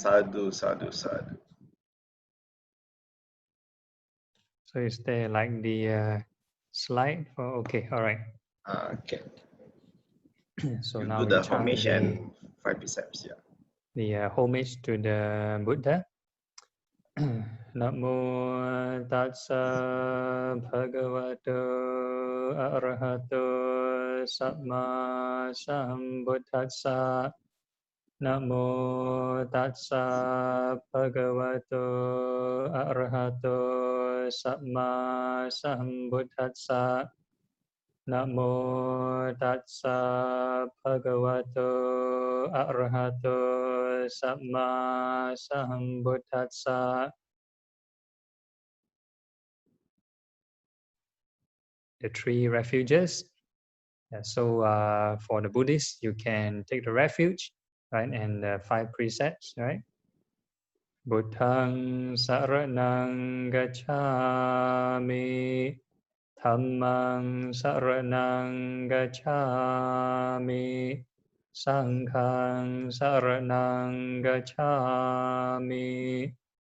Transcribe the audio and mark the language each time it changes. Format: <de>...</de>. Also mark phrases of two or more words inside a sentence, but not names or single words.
<pi>Sadhu, sadhu, sadhu.</pi> <en>So is there like the slide? Okay, all right. Okay. So You now do we the chant homage and 5 precepts, yeah. the homage to the Buddha.</en> <pi>Namo tassa bhagavato arahato samma sambuddhassa. Namo tassa bhagavato arahato samma sambuddhassa. Namo tassa bhagavato arahato samma sambuddhassa.</pi> <en>The 3 refuges. So for the Buddhists, you can take the refuge, right, and the 5 precepts, right?</en> <pi>Buddhang saranang gacchami, Dhammang saranang gacchami, Sanghang saranang gacchami.</pi>